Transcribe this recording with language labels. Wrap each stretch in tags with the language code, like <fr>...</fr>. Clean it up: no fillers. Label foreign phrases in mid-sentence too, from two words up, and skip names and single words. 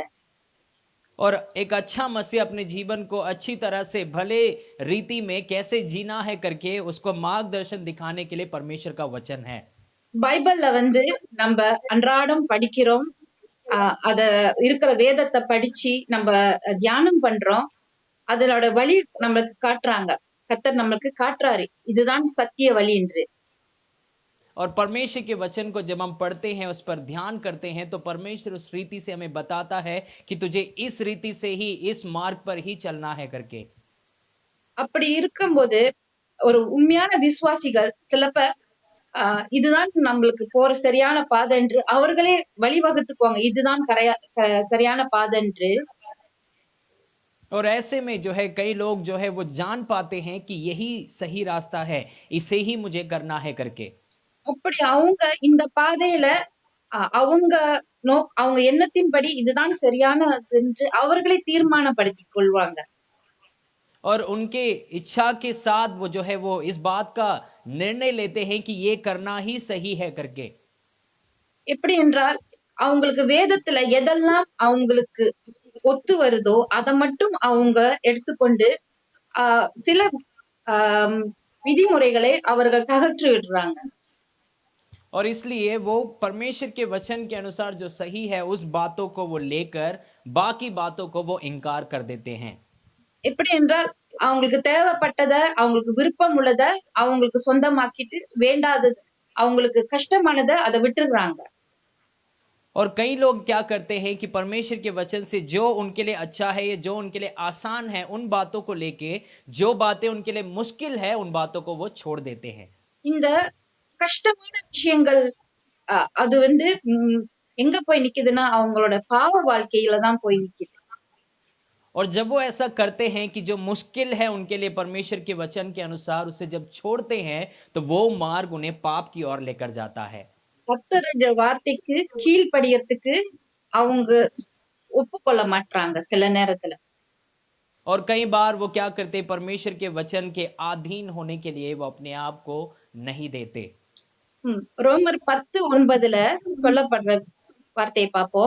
<hi>और एक अच्छा मसीह अपने जीवन को अच्छी तरह से भले रीति में कैसे जीना है करके उसको मार्गदर्शन दिखाने के लिए परमेश्वर का वचन है।</hi> <ta>பைபிள்ல நம்ம அன்றாடம் படிக்கிறோம், அத இருக்கிற வேதத்தை படிச்சு நம்ம தியானம் பண்றோம். அதனோட வழி நம்மளுக்கு காட்டுறாங்க, கர்த்தர் நம்மளுக்கு காட்டுறாரு இதுதான் சத்திய வழி என்று.</ta> <hi>और परमेश्वर के वचन को जब हम पढ़ते हैं, उस पर ध्यान करते हैं, तो परमेश्वर उस रीति से हमें बताता है कि तुझे इस रीति से ही, इस मार्ग पर ही चलना है करके।</hi> <ta>அப்படி இருக்கும்போது ஒரு உண்மையான விசுவாசிகள் சிலப்ப இதுதான் நம்மளுக்கு போற சரியான பாதை என்று அவர்களே வழிவகுத்துக்குவாங்க, இதுதான் சரியான பாதை என்று.</ta> <hi>और ऐसे में जो है कई लोग जो है वो जान पाते हैं कि यही सही रास्ता है, इसे ही मुझे करना है करके।</hi> <ta>அப்படி அவங்க இந்த பாதையில அவங்க அவங்க எண்ணத்தின்படி இதுதான் சரியானது என்று அவர்களே தீர்மானப்படுத்திக் கொள்வாங்க.</ta> <hi>और उनके इच्छा के साथ वो जो है वो इस बात का निर्णय लेते हैं कि ये करना ही सही है करके।</hi> <ta>எப்படி என்றால் அவங்களுக்கு வேதத்துல எதெல்லாம் அவங்களுக்கு ஒத்து வருதோ அதை மட்டும் அவங்க எடுத்துக்கொண்டு சில விதிமுறைகளை அவர்கள் தகற்றி விடுறாங்க.</ta> <hi>और इसलिए वो परमेश्वर के वचन के अनुसार जो सही है उस बातों को वो लेकर बाकी बातों को वो इनकार कर देते हैं।</hi> <ta>எப்படி என்றால் அவங்களுக்கு தேவைப்பட்டத, அவங்களுக்கு விருப்பம் உள்ளத அவங்களுக்கு சொந்தமாக்கிட்டு வேண்டாதது, அவங்களுக்கு கஷ்டமானதை அதை விட்டுறாங்க.</ta> <hi>और कई लोग क्या करते हैं कि परमेश्वर के वचन से जो उनके लिए अच्छा है या जो उनके लिए आसान है उन बातों को लेके जो बातें उनके लिए मुश्किल है उन बातों को वो छोड़ देते हैं।</hi> <ta>இந்த கஷ்டமான விஷயங்கள் அது எங்க போய் நிக்குதுன்னா அவங்களோட பாவ வாழ்க்கையில தான் போய் நிக்குது.</ta> <hi>और जब वो ऐसा करते हैं कि जो मुश्किल है उनके लिए परमेश्वर के वचन के अनुसार उसे जब छोड़ते हैं तो वो मार्ग उन्हें पाप की ओर लेकर जाता है।</hi> <ta>கர்த்தருடைய வார்த்தைக்கு கீழ்ப்படியறதுக்கு அவங்க ஒப்புக்கொள்ள மாட்டாங்க சில நேரத்துல.</ta> <hi>और कई बार वो क्या करते, परमेश्वर के वचन के अधीन होने के लिए वो अपने आप को नहीं देते।</hi> <ta>ரோமர் 10:9 சொல்லப்படுற வார்த்தையை பார்ப்போம்.</ta>